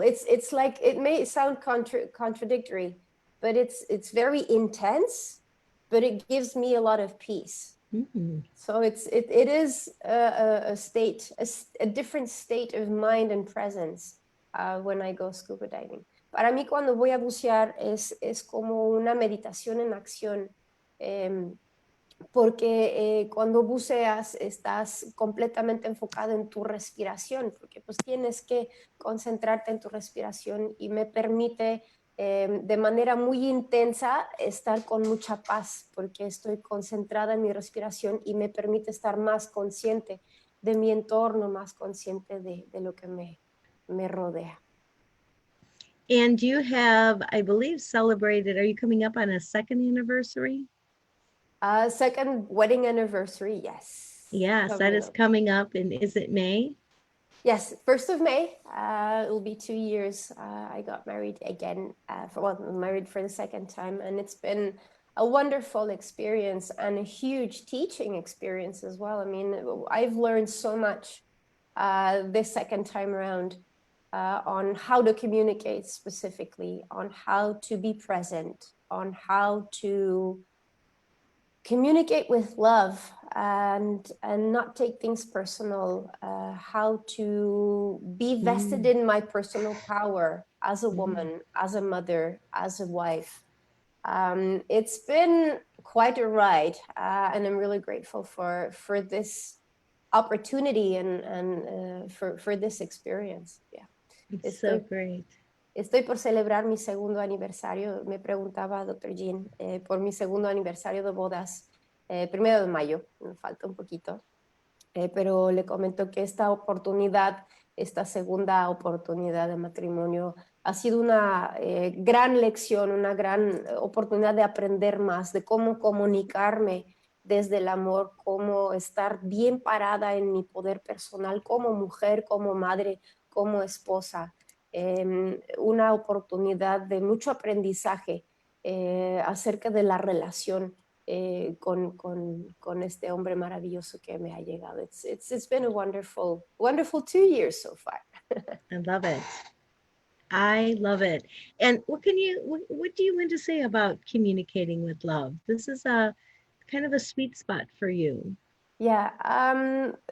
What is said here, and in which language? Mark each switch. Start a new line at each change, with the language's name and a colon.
English: It's like, it may sound contradictory, but it's very intense, but it gives me a lot of peace. Mm-hmm. So it is a state, a different state of mind and presence when I go scuba diving.
Spanish: Para mí, cuando voy a bucear, es como una meditación en acción. Porque cuando buceas estás completamente enfocado en tu respiración, porque pues tienes que concentrarte en tu respiración, y me permite de manera muy intensa estar con mucha paz, porque estoy concentrada en mi respiración, y me permite estar más consciente de mi entorno, más consciente de lo que me rodea.
English: And you have, I believe, celebrated, are you coming up on a second anniversary? Second wedding anniversary, yes. Yes, that is coming up. And is it May? Yes, 1st of May. It will be 2 years. I got married again, married for the second time, and it's been a wonderful experience and a huge teaching experience as well. I mean, I've learned so much this second time around on how to communicate specifically, on how to be present, on how to communicate with love and not take things personal, how to be vested in my personal power as a woman, as a mother, as a wife. It's been quite a ride, and I'm really grateful for this opportunity and for this experience. Yeah, It's so great.
Spanish: Estoy por celebrar mi segundo aniversario. Me preguntaba, doctor Jeanne, por mi segundo aniversario de bodas, 1 de mayo, me falta un poquito, pero le comento que esta oportunidad, esta segunda oportunidad de matrimonio, ha sido una gran lección, una gran oportunidad de aprender más, de cómo comunicarme desde el amor, cómo estar bien parada en mi poder personal como mujer, como madre, como esposa. Una oportunidad de mucho aprendizaje acerca de la relación con este hombre maravilloso que me ha llegado.
English: It's been a wonderful 2 years so far. I love it. I love it. And what do you want to say about communicating with love? This is a kind of a sweet spot for you. Yeah.